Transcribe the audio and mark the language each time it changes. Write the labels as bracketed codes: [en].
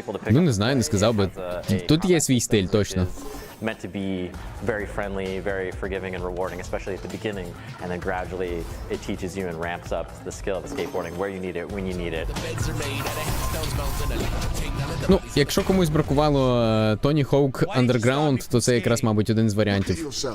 [uk] Ну не знаю, не сказав би. Тут є свій стиль, точно. [en] meant to be very friendly, very forgiving and rewarding, especially at the beginning, and then gradually it teaches you and ramps up the skill of skateboarding where you need it, when you need it. [uk] Ну, якщо комусь бракувало Tony Hawk Underground, то це якраз, мабуть, один з варіантів.